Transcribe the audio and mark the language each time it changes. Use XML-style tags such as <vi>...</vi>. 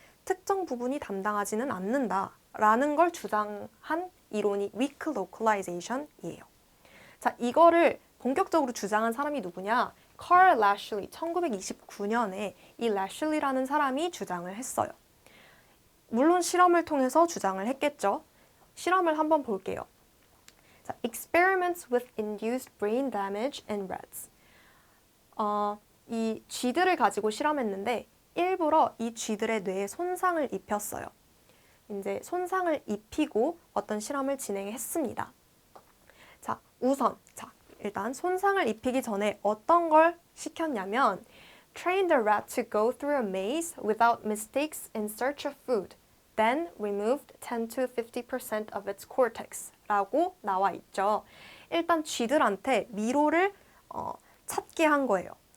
<ko>특정 부분이 담당하지는 않는다라는 걸 주장한 이론이 weak localization이에요. 자, 이거를 본격적으로 주장한 사람이 누구냐? Carl Lashley, 1929년에 이 Lashley라는 사람이 주장을 했어요. 물론 실험을 통해서 주장을 했겠죠. 실험을 한번 볼게요.</ko> <en>자, Experiments with induced brain damage in rats.</en> <ko>이 쥐들을 가지고 실험했는데 일부러 이 쥐들의 뇌에 손상을 입혔어요. 이제 손상을 입히고 어떤 실험을 진행했습니다. 자, 우선 일단 손상을 입히기 전에 어떤 걸 시켰냐면</ko> <en>Train the rat to go through a maze without mistakes in search of food. Then removed 10 to 50% of its cortex</en> <ko>라고 나와 있죠. 일단 쥐들한테 미로를 찾게 한 거예요.</ko>